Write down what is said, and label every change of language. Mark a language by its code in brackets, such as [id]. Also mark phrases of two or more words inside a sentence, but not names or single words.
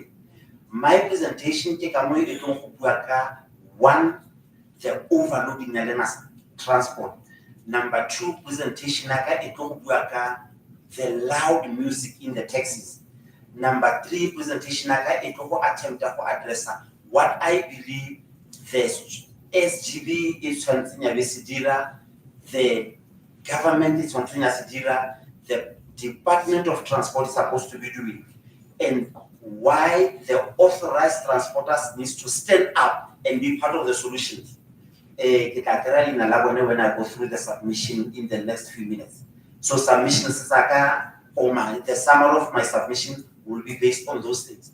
[en] My presentation take one, the overloading the learners transport. Number 2, presentation the loud music in the taxis. Number 3 presentation [tn] aka e tlo go [en] attempt to address what I believe the SGB is [tn] tshwantseng ya be se dira, [en] the government is [tn] tshwantseng ya se dira, [en] the Department of Transport is supposed to be doing, and why the authorized transporters needs to stand up and be part of the solution. When I go through the submission in the next few minutes. So submissions, the summary of my submission will be based on those things.